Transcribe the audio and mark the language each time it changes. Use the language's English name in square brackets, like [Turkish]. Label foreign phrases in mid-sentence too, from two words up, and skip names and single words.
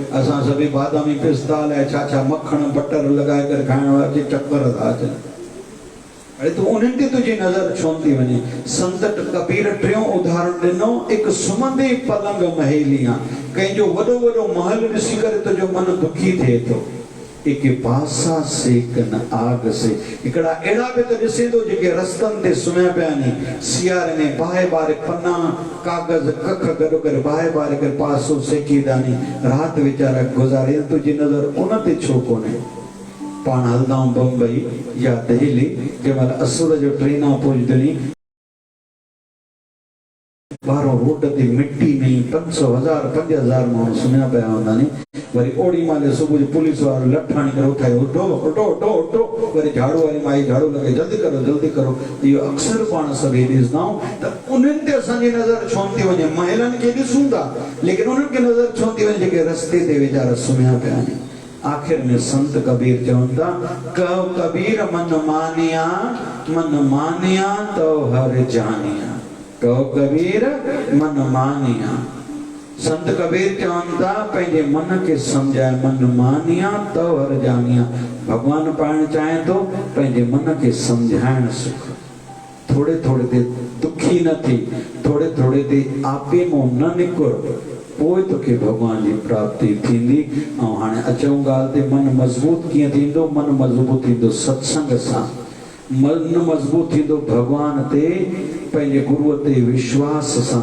[Sindhi] असां सभई बादामी पिस्ता लाइ छा मखण बटर लॻाए करे खाइण वारा चक्कर था अचनि। अरे तूं उन्हनि ते तुंहिंजी नज़र छो थी वञे? संत कबीर टियों उदाहरण ॾिनो, हिकु सुम्हंदे पलंग महेलियां। कंहिंजो वॾो वॾो महल ॾिसी करे तुंहिंजो मन दुखी थिए थो। [Hindi] एक पासा सेकन आग से। [Sindhi] हिकिड़ा अहिड़ा बि त ॾिसे थो जेके रस्तनि ते सुम्हिया पिया आहिनि, सियारे में बाहि बारे पना कागज़ कख गॾु करे बाहि बारे करे पासो सेकी दानी, राति वीचारा गुज़ारे। तुंहिंजी नज़र उन ते छो कोन्हे? पाण हलंदा आहियूं बम्बई या दिल्ली, जंहिंमहिल असुर जो ट्रेनां पहुचंदी, ॿाहिरों रोड ते मिट्टी में 500,000 5,000 माण्हू सुम्हिया पिया हूंदा आहिनि। वरी ओड़ी महिल सुबुह जो पुलिस वारो लठाणी करे उठायो, उठो उठो उठो उठो, वरी झाड़ू वारी माई झाड़ू लॻे, जल्दी करो जल्दी करो। इहो अक्सर पाण सभई ॾिसंदा आहियूं। त उन्हनि ते असांजी नज़र छो थी वञे? महिलनि खे ॾिसूं था, लेकिन उन्हनि खे नज़र छो थी वञे जेके रस्ते ते वीचारा सुम्हिया पिया आहिनि? आखिर में संत कबीर चवनि था, [Hindi] कहो कबीर मन मानिया तो हर जानिया। कहो कबीर मन मानिया। [Sindhi] संत कबीर चवनि था पंहिंजे मन खे सम्झाए, [Hindi] मन मानिया तो हर जानिया। [Sindhi] भगवान पाइण चाहे तो पंहिंजे मन खे सम्झाइण सिख। थोड़े थोड़े ते दुखी न थी, थोड़े थोड़े ते आपे मों न निकुर, पोइ तोखे भगवान जी प्राप्ति थींदी। ऐं हाणे अचूं ॻाल्हि ते, मन मज़बूत कीअं थींदो? मन मज़बूत थींदो सत्संग सां। मन मजबूत थींदो भगवान ते पंहिंजे गुरुअ ते विश्वास सां।